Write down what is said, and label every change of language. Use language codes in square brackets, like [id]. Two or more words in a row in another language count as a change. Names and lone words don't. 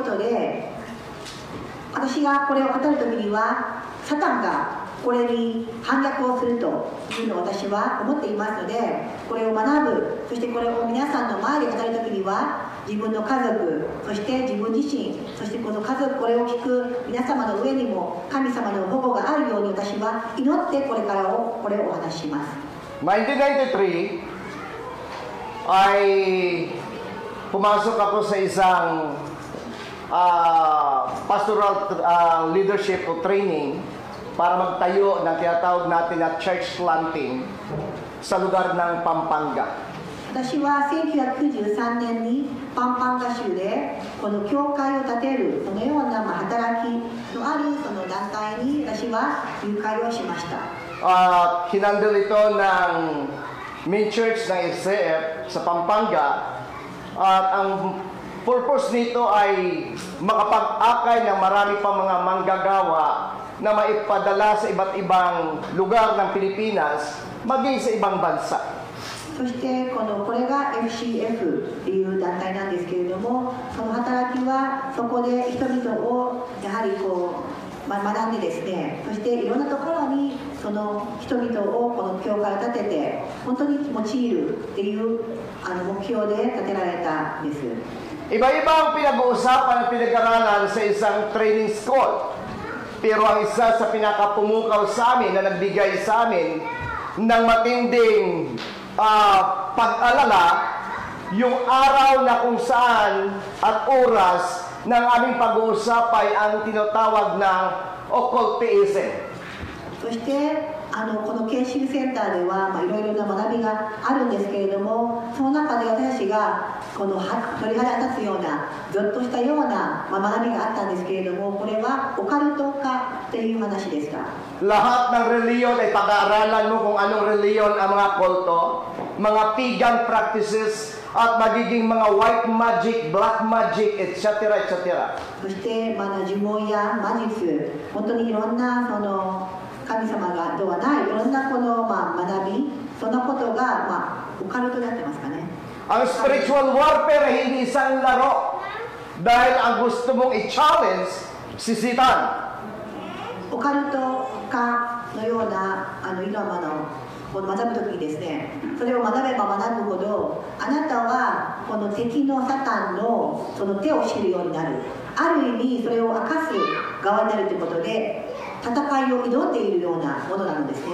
[ja] ことで、私がこれを語る時にはサタンがこれに反逆をするというのを私は思っていますので、これを学ぶ、そしてこれを皆さんの前で語る時には自分の家族、そして自分自身、そしてこの家族、これを聞く皆様の上にも神様の保護があるように私は祈ってこれをお話しします。 [tl] 1993 ay pumasok ako sa isang pastoral leadership o training para magtayo ng tinatawag natin na [en] church planting [tl] sa lugar ng Pampanga. [ja] 私は1993年にパンパンガ州でこの教会を建てるそのような働きのあるその団体に私は入会をしました。 [tl] Hinandle ito ng [en] main church [tl] ng SCF sa Pampanga at ang purpose nito ay makapag-akay ng marami pang mga manggagawa na maipadala sa iba't ibang lugar ng Pilipinas maging sa ibang bansa. [ja] そしてこれが FCF という団体なんですけれども、その働きはそこで人々をやはり学んでですね、そしていろんなところにその人々をこの教会を建てて本当に用いるっていう目標で建てられたんです。 [tl] Iba-iba ang pinag-uusapan at pinag-aralan sa isang training school. Pero ang isa sa pinakapumukaw sa amin na nagbigay sa amin ng matinding pag-alala, yung araw na kung saan at oras ng aming pag-uusap ay ang tinatawag ng occultism. [ja] そしてこの研修センターではいろいろな学びがあるんですけれども、その中で私たちがこの鳥肌立つようなゾッとしたような学びがあったんですけれども、これはオカルト化という話でした。 [tl] Lahat ng reliyon ay pag-aaralan mo kung anong reliyon ang mga kulto, mga [en] pagan practices, [tl] at magiging mga [en] white magic, black magic, etc. etc. [ja] そして呪文や魔術、本当にいろんな神様がではないいろんな学び、そんなことがオカルトになってますかね。 [tl] Ang [en] spiritual warfare [tl] ay hindi isang laro dahil ang gusto mong i-challenge si Satan. [ja] オカルト化のような今学ぶときにですね、それを学べば学ぶほどあなたはこの敵のサタンのその手を知るようになる、ある意味それを明かす側になるということで戦いを挑んでいるようなものなんですね。